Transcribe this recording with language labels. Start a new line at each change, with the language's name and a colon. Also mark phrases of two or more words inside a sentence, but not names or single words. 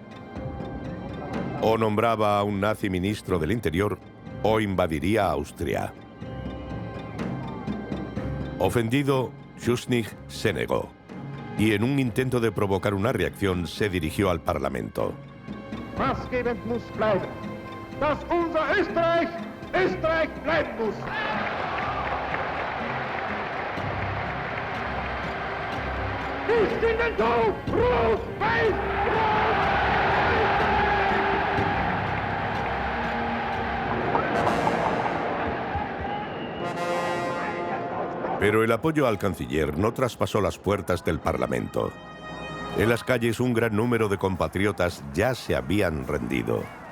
Spanish: O nombraba a un nazi ministro del Interior o invadiría Austria. Ofendido, Schuschnigg se negó y en un intento de provocar una reacción se dirigió al Parlamento.
German: Maßgebend muss bleiben, dass unser Österreich, Österreich bleiben muss. Nicht in den Tod! Rot, weiß,
Spanish: Pero el apoyo al canciller no traspasó las puertas del Parlamento. En las calles un gran número de compatriotas ya se habían rendido.